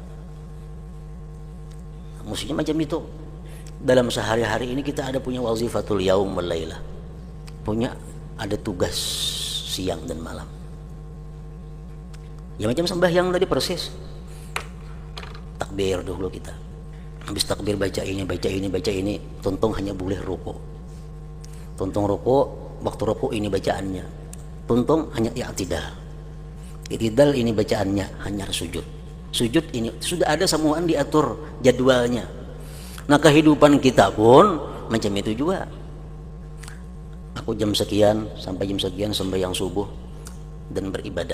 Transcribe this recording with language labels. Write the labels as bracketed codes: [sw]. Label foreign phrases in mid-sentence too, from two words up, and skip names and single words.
[bjn] Maksudnya macam itu. Dalam sehari-hari ini kita ada punya [ar] وظيفة اليوم والليلة. [bjn] Punya ada tugas siang dan malam. Ya macam sembahyang tadi persis. Takbir dulu kita. Habis takbir baca ini, baca ini, baca ini. Tuntung hanya boleh ruku. Tuntung ruku, waktu ruku ini bacaannya. Tuntung hanya i'tidal. I'tidal ini bacaannya, hanya sujud. Sujud ini sudah ada semuaan diatur jadwalnya. Nah, kehidupan kita pun macam itu juga. Aku jam sekian sampai jam sekian sembahyang subuh dan beribadah.